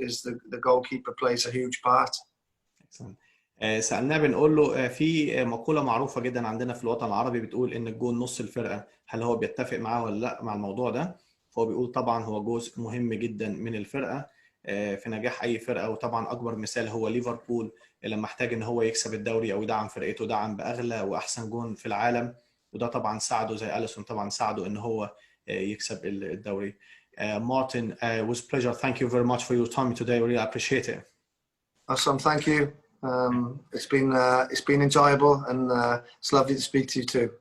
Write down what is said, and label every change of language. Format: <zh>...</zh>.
<en>Is the goalkeeper plays a huge part.</en> <ar>سألناه بنقول له في مقولة معروفة جدا عندنا في الوطن العربي بتقول إن الجون نص الفرقة، هل هو بيتفق معاه ولا لا مع الموضوع ده؟ فهو بيقول طبعا هو جزء مهم جدا من الفرقة في نجاح أي فرقة. وطبعا أكبر مثال هو ليفربول لما احتاج إن هو يكسب الدوري أو يدعم فرقته، دعم بأغلى وأحسن جون في العالم، وده طبعا ساعده زي أليسون طبعا ساعده إن هو يكسب الدوري.</ar> <en>Martin, it was a pleasure. Thank you very much for your time today. We really appreciate it. Awesome. Thank you. It's been enjoyable, and it's lovely to speak to you too.</en>